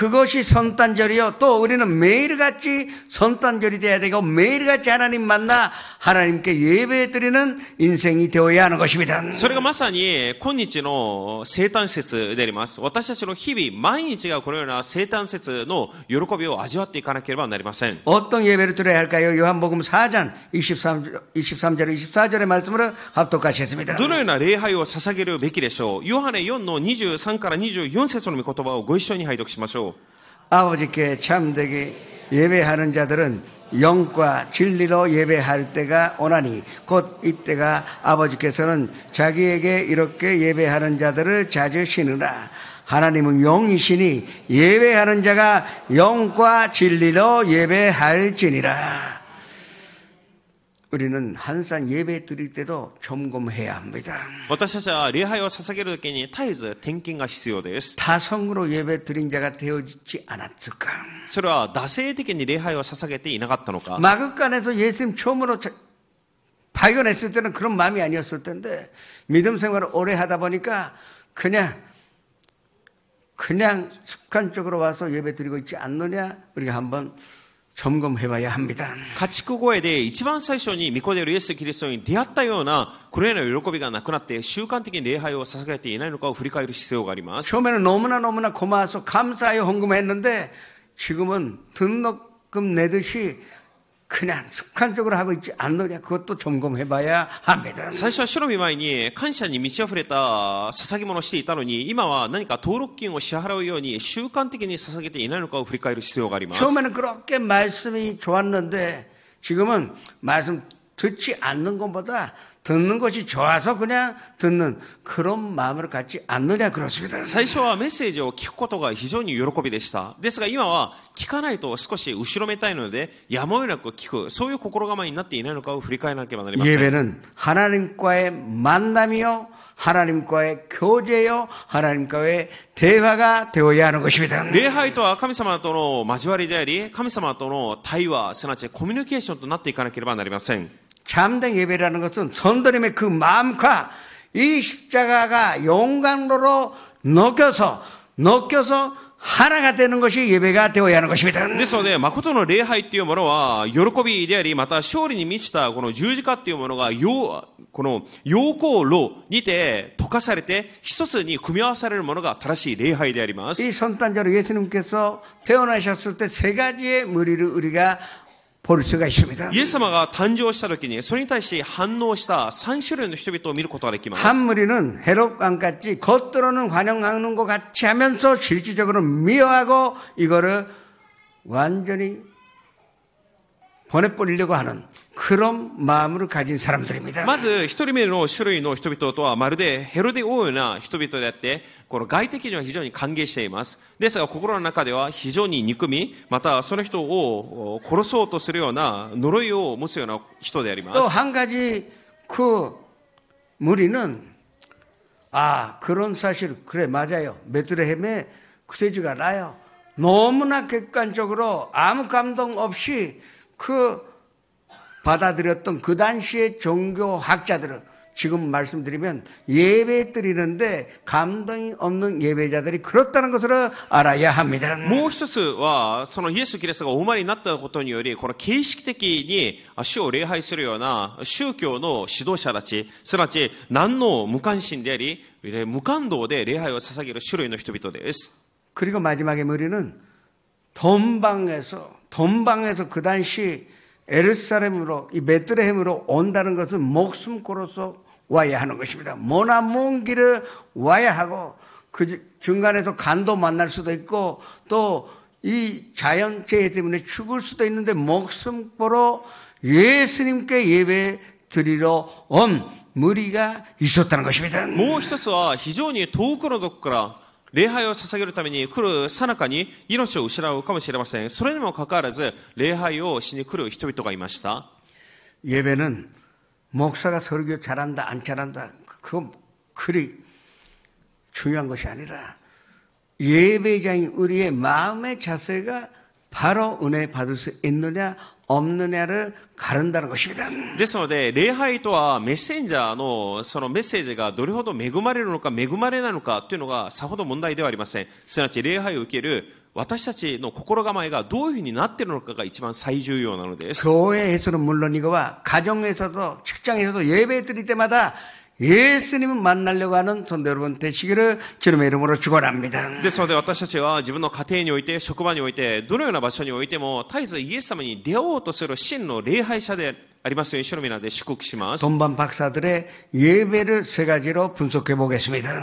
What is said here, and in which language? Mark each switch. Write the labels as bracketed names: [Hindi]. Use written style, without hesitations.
[Korean] 그것이 성탄절이요. 또 우리는 매일같이 성탄절이 돼야 되고 매일같이 하나님 만나 하나님께 예배드리는 인생이 되어야 하는 것입니다. [Japanese] それがまさに今日の生誕節であります。私たちの日々毎日がこのような生誕節の喜びを味わっていかなければなりません。 [Korean] 어떤 예배를 드려야 할까요? 요한복음 4장 23절 24절의 말씀으로 합독하셨습니다. [Japanese] どのような礼拝を捧げるべきでしょう。ヨハネ4の23から24節の御言葉をご一緒に拝読しましょう。 [Korean] 아버지께 참되게 예배하는 자들은 영과 진리로 예배할 때가 오나니 곧 이때가 아버지께서는 자기에게 이렇게 예배하는 자들을 찾으시느라. 하나님은 영이시니 예배하는 자가 영과 진리로 예배할지니라. 우리는 항상 예배 드릴 때도 점검해야 합니다. [Japanese] 私たちは礼拝を捧げるときに絶えず点検が必要です。 [Korean] 타성으로 예배 드린 자가 되어지지 않았을까? [Japanese] それは惰性的に礼拝を捧げていなかったのか。 [Korean] 마극간에서 예수님 처음으로 발견했을 때는 그런 마음이 아니었을 텐데 믿음 생활을 오래 하다 보니까 그냥 습관적으로 와서 예배 드리고 있지 않느냐 우리가 한번 점검해봐야 합니다. [Japanese] 家畜声で一番最初に御子であるイエス・キリストに出会ったようなこれらの喜びがなくなって習慣的に礼拝を捧げていないのかを振り返る必要があります。 [Korean] 처음에는 너무나 고마워서 감사하여 헌금했는데 지금은 등록금 내듯이 그냥 습관적으로 하고 있지 않느냐 그것도 점검해봐야 합니다. [Japanese] 最初は主の御前に感謝に満ち溢れた捧げ物をしていたのに今は何か登録金を支払うように習慣的に捧げていないのかを振り返る必要があります。 [Korean] 처음에는 그렇게 말씀이 좋았는데 지금은 말씀 듣지 않는 것보다 듣는 것이 좋아서 그냥 듣는 그런 마음을 갖지 않느냐 그렇습니다. [Japanese] 最初はメッセージを聞くことが非常に喜びでした。ですが今は聞かないと少し後ろめたいのでやむを得なく聞く、そういう心構えになっていないのかを振り返らなければなりません。 [Korean] 예배는 하나님과의 만남이요 하나님과의 교제요, 하나님과의 대화가 되어야 하는 것입니다. [Japanese] 礼拝とは神様との交わりであり、神様との対話、すなわちコミュニケーションとなっていかなければなりません。 [Korean] 참된 예배라는 것은 성도님의 그 마음과 이 십자가가 용광로로 녹여서 하나가 되는 것이 예배가 되어야 하는 것입니다. [Japanese] ですので、誠の礼拝っていうものは、喜びであり、また勝利に満ちたこの十字架っていうものが、この陽光炉にて溶かされて、一つに組み合わされるものが正しい礼拝であります。 [Korean] 이 성탄절에 예수님께서 태어나셨을 때 세 가지의 무리를 우리가 볼 수가 있습니다. [Japanese] イエス様が誕生した時に、それに対し反応した3種類の人々を見ることができます。 [Korean] 한 무리는 헤롯 왕같이 겉으로는 환영하는 것 같이 하면서 실질적으로 미워하고 이거를 완전히 보내버리려고 하는 그런 마음을 가진 사람들입니다. [Japanese] まず一人目の種類の人々とはまるでヘロデ王ような人々であって、この外的には非常に歓迎しています。ですが心の中では非常に憎み、またその人を殺そうとするような呪いを持つような人であります。 [Korean] 또 한 가지 그 무리는 그런 사실 그래 맞아요. 베들레헴에 구세주가 나요. 너무나 객관적으로 아무 감동 없이 그 받아들였던 그 당시의 종교학자들은 지금 말씀드리면 예배 드리는데 감동이 없는 예배자들이 그렇다는 것을 알아야 합니다. [Japanese] もう一つは、そのイエス・キリストがお生まれになったことにより、この形式的に主を礼拝するような宗教の指導者たち、すなわち何の無関心であり、無感動で礼拝を捧げる種類の人々です。 [Korean] 그리고 마지막에 무리는 돈방에서 그 당시 에르사렘으로 이 베들레헴으로 온다는 것은 목숨 걸어서 와야 하는 것입니다. 먼 길을 와야 하고 그 중간에서 간도 만날 수도 있고 또 이 자연재해 때문에 죽을 수도 있는데 목숨 걸어 예수님께 예배 드리러 온 무리가 있었다는 것입니다. [Japanese] もう一つは非常に遠くのとこから礼拝を捧げるために来る最中に命を失うかもしれません。それにもかかわらず礼拝をしに来る人々がいました。 [Korean] 예배는 목사가 설교 잘한다 안 잘한다 그거 그리 중요한 것이 아니라 예배자인 우리의 마음의 자세가 바로 은혜 받을 수 있느냐 없느냐를 가른다는 것입니다. [Japanese] ですので、礼拝とはメッセンジャーのそのメッセージがどれほど恵まれるのか恵まれないのかというのがさほど問題ではありません。すなわち礼拝を受ける私たちの心構えがどういうふうになっているのかが一番最重要なのです。 [Korean] 교회에서는 물론이거와 가정에서도 직장에서도 예배 드릴 때마다 예수님을 만나려고 하는 성도 여러분 되시기를 주님의 이름으로 축원합니다. [Japanese] ですので私たちは自分の家庭において職場においてどのような場所においても絶えずイエス様に出会おうとする真の礼拝者でありますように主の皆で祝福します。 [Korean] 돈반 박사들의 예배를 세 가지로 분석해 보겠습니다.